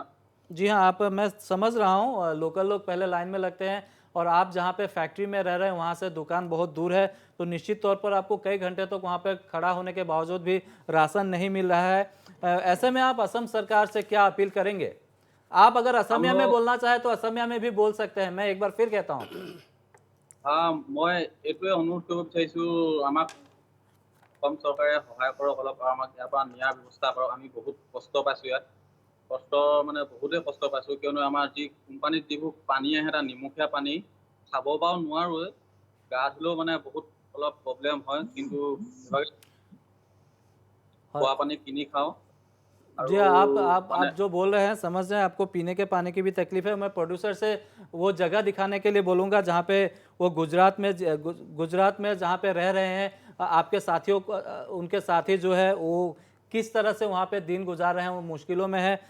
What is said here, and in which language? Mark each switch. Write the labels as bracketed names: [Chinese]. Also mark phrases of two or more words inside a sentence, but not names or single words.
[Hindi] जी हाँ, आप, मैं समझ रहा हूँ, लोकल लोग पहले लाइन में लगते हैं और आप जहाँ पे फैक्ट्री में रह रहे हैं वहाँ से दुकान बहुत दूर है, तो निश्चित तौर पर आपको कई घंटे तक वहाँ पे खड़ा होने के बावजूद भी राशन नहीं मिल रहा है। ऐसे में आप असम सरकार से क्या अपील करेंगे? आप अगर असमिया में बोलना चाहे तो असमिया में भी बोल सकते हैं, मैं एक बार फिर कहता हूँ। [Assamese] মই এইটোৱে অনুৰোধ কৰিব বিচাৰিছোঁ, আমাক অসম চৰকাৰে সহায় কৰক, অলপ আমাক ইয়াৰ পৰা নিয়াৰ ব্যৱস্থা কৰক। আমি বহুত কষ্ট পাইছোঁ ইয়াত, কষ্ট মানে বহুতেই কষ্ট পাইছোঁ, কিয়নো আমাৰ যি কোম্পানীত যিবোৰ পানী আহে তাত নিমখীয়া পানী, খাব বাৰু নোৱাৰোৱে, গা ধুলেও মানে বহুত অলপ প্ৰব্লেম হয়, কিন্তু খোৱা পানী কিনি খাওঁ। [Hindi] जी आप जो बोल रहे हैं समझ रहे हैं, आपको पीने के पानी की भी तकलीफ है। मैं प्रोड्यूसर से वो जगह दिखाने के लिए बोलूँगा जहाँ पे वो गुजरात में जहाँ पे रह रहे हैं आपके साथियों को, उनके साथी जो है वो किस तरह से वहाँ पे दिन गुजार रहे हैं, वो मुश्किलों में है।